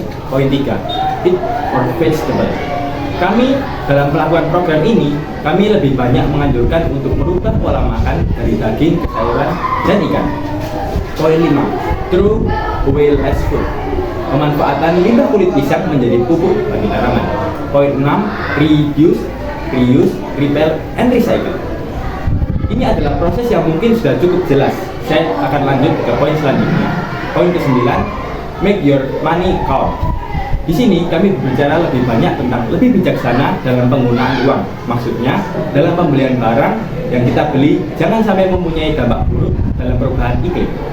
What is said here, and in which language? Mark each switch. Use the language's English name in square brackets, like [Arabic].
[Indonesian] Poin tiga, [English] eat or vegetable. [Indonesian] Kami dalam melakukan program ini, kami lebih banyak menganjurkan untuk merubah pola makan dari daging, sayuran, dan ikan. Poin 5, [English] throw away less food, [Indonesian] pemanfaatan limbah kulit pisang menjadi pupuk bagi tanaman. Poin 6, [English] reduce, reuse, repair, and recycle. [Indonesian] Ini adalah proses yang mungkin sudah cukup jelas. Saya akan lanjut ke poin selanjutnya. Poin ke-9, [English] make your money count. [Indonesian] Di sini kami berbicara lebih banyak tentang lebih bijaksana dalam penggunaan uang. Maksudnya, dalam pembelian barang yang kita beli, jangan sampai mempunyai dampak buruk dalam perubahan iklim.